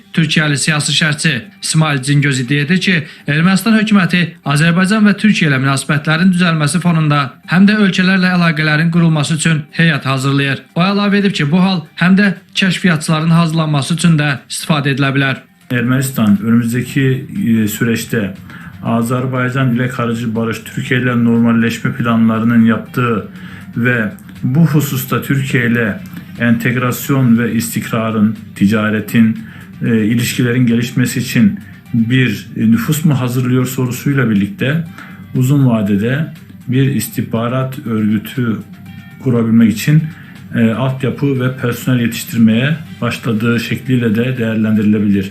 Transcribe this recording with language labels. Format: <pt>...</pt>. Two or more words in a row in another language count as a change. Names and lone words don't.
<az>Türkiyəli siyasi şərhçi İsmail Cingöz iddia edir ki, Ermənistan hökuməti Azərbaycan və Türkiyə ilə münasibətlərin düzəlməsi fonunda həm də ölkələrlə əlaqələrin qurulması üçün heyət hazırlayır. O əlavə edib ki, bu hal həm də kəşfiyyatçıların hazırlanması üçün də istifadə edilə bilər.</az> <tr>Ermənistan önümüzdeki süreçte Azerbaycan ile kalıcı barış, Türkiye ile normalleşme planlarının yaptığı ve bu hususta Türkiye ile entegrasyon ve istikrarın, ticaretin, ilişkilerin gelişmesi için bir nüfus mu hazırlıyor sorusuyla birlikte uzun vadede bir istihbarat örgütü kurabilmek için altyapı ve personel yetiştirmeye başladığı şekliyle de değerlendirilebilir.</tr>